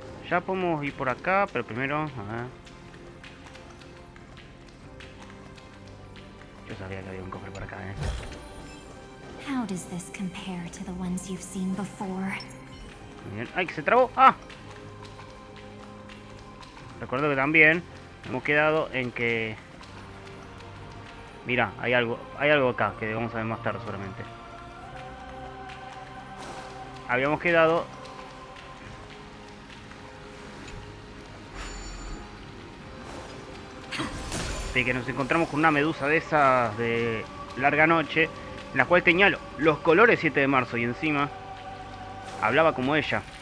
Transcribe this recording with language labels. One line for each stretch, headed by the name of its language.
Spanish: Ya podemos ir por acá, pero primero. A ver. Yo sabía que había un cofre por acá,
English: How does this compare to the ones you've seen before?
Spanish: Muy bien. ¡Ay, que se trabó! ¡Ah! Recuerdo que también hemos quedado en que Mira, hay algo acá que vamos a ver más tarde seguramente. Habíamos quedado de que nos encontramos con una medusa de esas de larga noche, en la cual tenía los colores 7 de marzo y encima hablaba como ella.